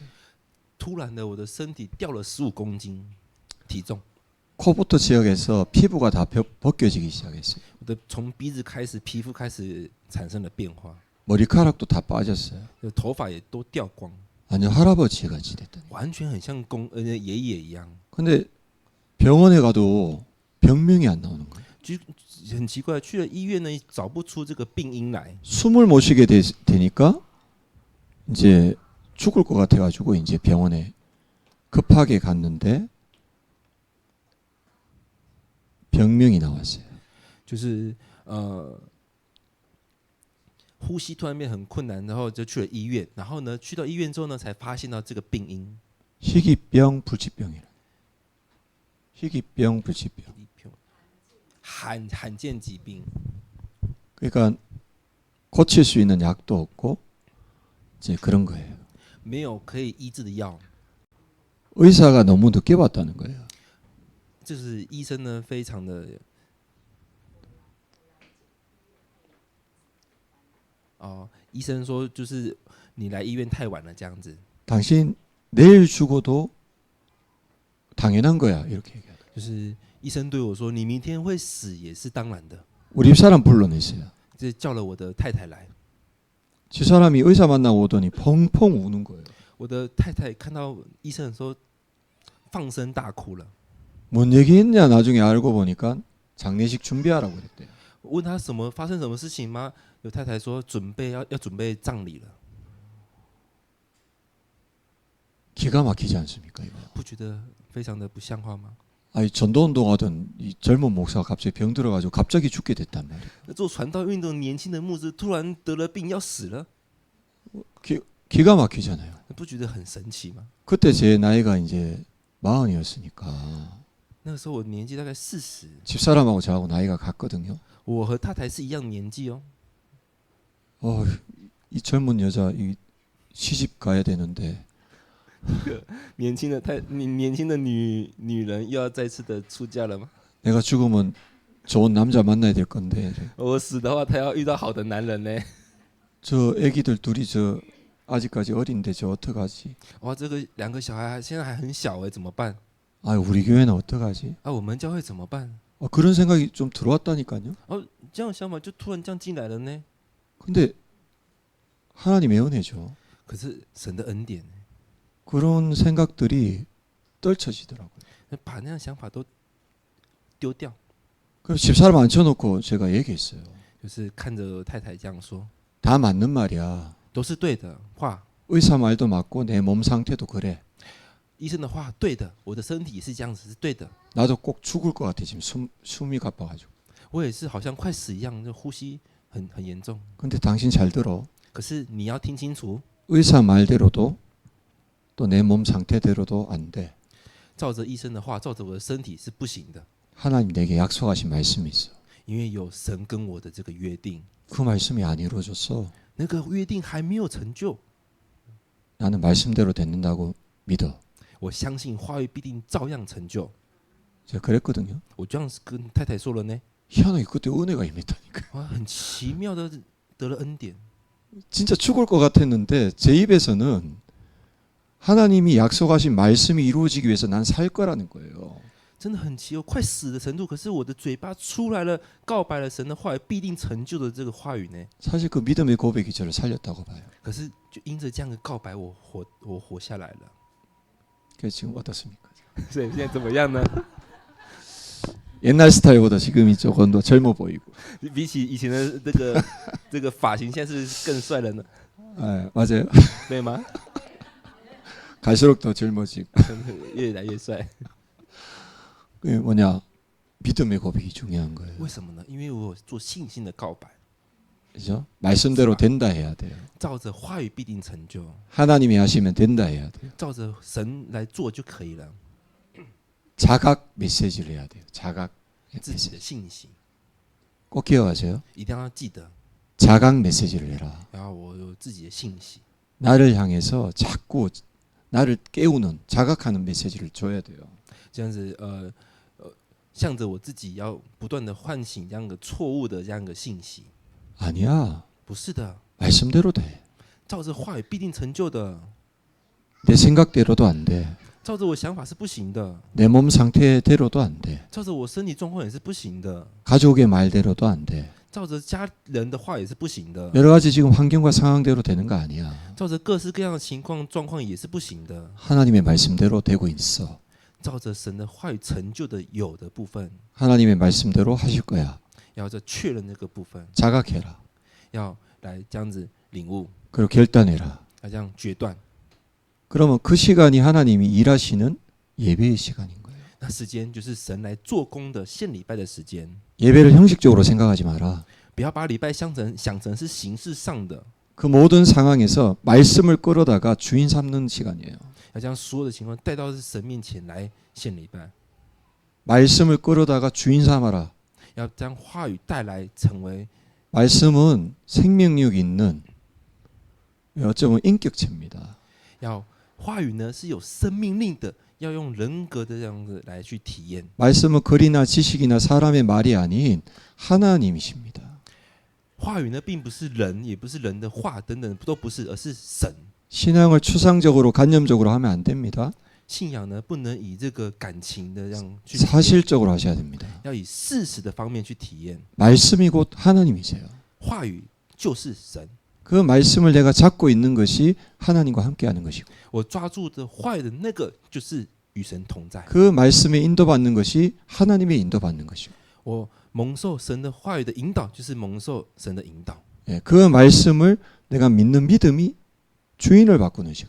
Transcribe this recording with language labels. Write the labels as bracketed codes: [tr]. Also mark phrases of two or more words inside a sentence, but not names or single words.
[zh] 突然的，我的身体掉了15公斤体重， [ko] 코부터 지역에서 피부가 다 벗겨지기 시작했어요. [zh] 我的从鼻子开始，皮肤开始产生了变化， [ko] 머리카락도 다 빠졌어요. [zh] 头发也都掉光， [ko] 완전 할아버지 같이 됐더니. [zh] 完全很像爷爷一样。 [ko] 근데 병원에 가도 병명이 안 나오는 거예요. [zh] 就很奇怪，去了医院呢，找不出这个病因来， [ko] 숨을 못 쉬게 되니까 이제 죽을 것 같아가지고 이제 병원에 급하게 갔는데 병명이 나왔어요. [zh] 就是呼吸突然变很困难，然后就去了医院，然后呢，去到医院之后呢，才发现到这个病因。 [ko] 희귀병, 불치병이라. 희귀병, 불치병. [zh] 罕见疾病， [ko] 그러니까 고칠 수 있는 약도 없고 이제 그런 거예요. [zh] 没有可以医治的药， [ko] 의사가 너무 늦게 봤다는 거예요. [zh] 就是医生呢非常的医生说就是你来医院太晚了这样子， [ko] 당신 내일 죽어도 당연한 거야 이렇게 얘기하죠. [zh] 就是医生对我说你明天会死也是当然的， [ko] 우리 집사람 불러냈어요. [zh] 就叫了我的太太来， [ko] 집사람이 의사 만나고 오더니 펑펑 우는 거예요. [zh] 我的太太看到医生的时候放声大哭了。 [ko] 뭔 얘기했냐 나중에 알고 보니까 장례식 준비하라고 그랬대요. [zh] 我问他发生什么事情吗？有太太说要准备葬礼了， [ko] 기가 막히지 않습니까 이거? [zh] 不觉得非常的不像话吗？ [ko] 아니 전도 운동하던 이 젊은 목사가 갑자기 병 들어가지고 갑자기 죽게 됐단 말이에요. [zh] 做传道运动年轻的牧师突然得了病要死了， [ko] 기가 막히잖아요. [zh] 不觉得很神奇吗？ [ko] 그때 제 나이가 이제 40이었으니까 [zh] 那个时候我年纪大概40， [ko] 집사람하고 저하고 나이가 같거든요. [zh] 我和太太是一样年纪哦。 [ko] 이 젊은 여자 이 시집 가야 되는데 [zh] 年轻的女人又要再次的出嫁了吗？ [ko] 내가 죽으면 좋은 남자 만나야 될 건데 [zh] 我死的话，她要遇到好的男人呢。 [ko] 저 애기들 둘이 저 아직까지 어린데 저 어떡하지? [zh] 哇，这个2个小孩现在还很小哎，怎么办？ [ko] 아 우리 교회는 어떡하지? [zh] 啊，我们教会怎么办？ [ko] 그런 생각이 좀 들어왔다니까요. [zh] 这样想法就突然这样进来了呢。 [ko] 근데 하나님의 은혜죠. [zh] 可是神的恩典， [ko] 그런 생각들이 떨쳐지더라고요. [zh] 把那样想法都丢掉。 [ko] 그래서 집사람 앉혀놓고 제가 얘기했어요. [zh] 就是看着太太这样说， [ko] 다 맞는 말이야. [zh] 都是对的话， [ko] 의사 말도 맞고 내 몸 상태도 그래. [zh] 医生的话对的，我的身体是这样子是对的， [ko] 나도 꼭 죽을 것 같아 지금 숨이 가빠가지고. [zh] 我也是好像快死一样，就呼吸很严重。 [ko] 근데 당신 잘 들어. [zh] 可是你要听清楚， [ko] 의사 말대로도 또 내 몸 상태대로도 안 돼. [zh] 照着医生的话，照着我的身体是不行的， [ko] 하나님 내게 약속하신 말씀이 있어. [zh] 因为有神跟我的这个约定， [ko] 그 말씀이 안 이루어졌어. [zh] 那个约定还没有成就。 [ko] 나는 말씀대로 됐는다고 믿어. [zh] 我相信话语必定照样成就。 [ko] 제가 그랬거든요. [zh] 我这样跟太太说了呢， [ko] 희한하게 그때 은혜가 임했다니까. [zh] 哇，很奇妙的得了恩典。 [ko] 진짜 죽을 것 같았는데 제 입에서는 하나님이 약속하신 말씀이 이루어지기 위해서 난 살 거라는 거예요. [zh] 真的很奇妙，快死的程度。可是我的嘴巴出来了，告白了神的话语必定成就的这个话语呢。 [ko] 사실 그 믿음의 고백이 저를 살렸다고 봐요. [zh] 可是就因着这样的告白，我活下来了。 [ko] 그래서 지금 어떻습니까? [zh] 所以现在怎么样呢？ [ko] 옛날 스타일보다 지금이 조금 더 젊어 보이고. [zh] 比起以前的这个发型，现在是更帅了呢， [ko] 아, 맞아요. [zh] 对吗？ [ko] 갈수록 더 젊어지고. [zh] 越来越帅。 [ko] 그게 뭐냐? 믿음의 고백이 중요한 거예요. [zh] 为什么呢？因为我有做信心的告白， [ko] 그죠? 말씀대로 된다 해야 돼요. [zh] 照着话语必定成就， [ko] 하나님이 하시면 된다 해야 돼요. [zh] 照着神来做就可以了。 [ko] 자각 메시지를 해야 돼요. 자각 [zh] 自己的 [ko] 메시지. [zh] 信息 [ko] 꼭 기억하세요. [zh] 一定要记得。 [ko] 자각 메시지를 내라. [zh] 然后我有自己的信息， [ko] 나를 향해서 자꾸 나를 깨우는 자각하는 메시지를 줘야 돼요. [zh] 这样子向着我自己要不断的唤醒这样的错误的这样的信息。 [ko] 아니야. [zh] 不是的， [ko] 말씀대로 돼. [zh] 照着话语必定成就的， [ko] 내 생각대로도 안 돼. [zh] 照着我想法是不行的， [ko] 내 몸 상태대로도 안 돼. [zh] 照着我身体状况也是不行的， [ko] 가족의 말대로도 안 돼. [zh] 照着家人的话也是不行的， [ko] 여러 가지 지금 환경과 상황대로 되는 거 아니야. [zh] 照着各式各样的情况状况也是不行的， [ko] 하나님의 말씀대로 되고 있어. [zh] 照着神的话语成就的有的部分， [ko] 하나님의 말씀대로 하실 거야. [zh] 要再确认那个部分， [ko] 자각해라. [zh] 要来这样子领悟， [ko] 그리고 결단해라. [zh] 要这样决断。 [ko] 그러면 그 시간이 하나님이 일하시는 예배의 시간인 거예요. [zh] 那时间就是神来做工的献礼拜的时间， [ko] 예배를 형식적으로 생각하지 마라. [zh] 不要把礼拜想成是形式上的， [ko] 그 모든 상황에서 말씀을 끌어다가 주인 삼는 시간이에요. [zh] 要将所有的情况带到神面前来献礼拜， [ko] 말씀을 끌어다가 주인 삼아라. [zh] 要将话语带来成为 [ko] 말씀은 생명력 있는 어쩌면 인격체입니다. [zh] 要话语呢是有生命力的，要用人格的这样子来去体验。 [ko] 말씀은 글이나 지식이나 사람의 말이 아닌 하나님이십니다. [zh] 话语呢并不是人，也不是人的话等等都不是，而是神。 [ko] 신앙을 추상적으로 관념적으로 하면 안 됩니다. [zh] 信仰呢不能以这个感情的这样去体验， [ko] 사실적으로 하셔야 됩니다. [zh] 要以事实的方面去体验。 [ko] 말씀이 곧 하나님이세요. [zh] 话语就是神， [ko] 그 말씀을 내가 잡고 있는 것이 하나님과 함께하는 것이고 [zh] 我抓住的话语的那个就是与神同在， [ko] 그 말씀에 인도받는 것이 하나님의 인도받는 것이고 [zh] 我蒙受神的话语的引导，就是蒙受神的引导。 [ko] 예, 그 말씀을 내가 믿는 믿음이 주인을 바꾸는 시간.